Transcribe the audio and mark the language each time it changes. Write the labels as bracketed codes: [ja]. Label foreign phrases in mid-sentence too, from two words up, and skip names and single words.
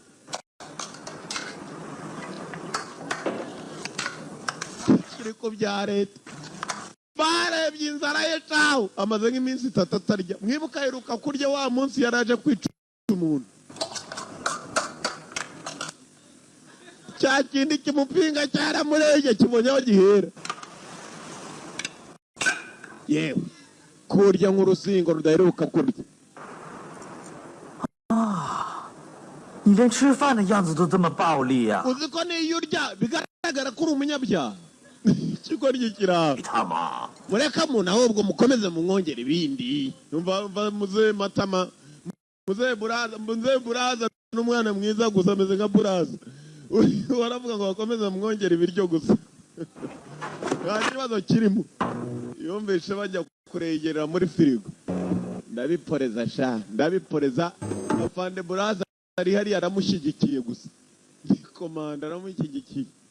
[rw] ariko bya leta barebye inzara ye caho amaze nk'iminsi 3 atarya mwibuka aheruka kurya wa munsi yaraje kwica umuntu cya kindi kimupinga cyaramurege kibonye aho gihera yewe kurya nk'urusingo rudaheruka kurya [zh] 你连吃饭的样子都这么暴力啊！ [rw] uzi ko niyo urya bigaragara ko uri umunyabyaha ikigoryi kiraho [zh] 你他妈！ [rw] mureka muntu ahubwo mukomeze mumwongera ibindi muze matama muze buraza n'umwana mwiza gusa ameze nka buraza waravuga ngo bakomeze mumwongera ibiryo gusa nta kibazo kirimo yumvishe bajya kuregerera muri firigo ndabiporeza sha ndabiporeza afande buraza ari hariya aramushyigikiye gusa komanda aramushyigikiye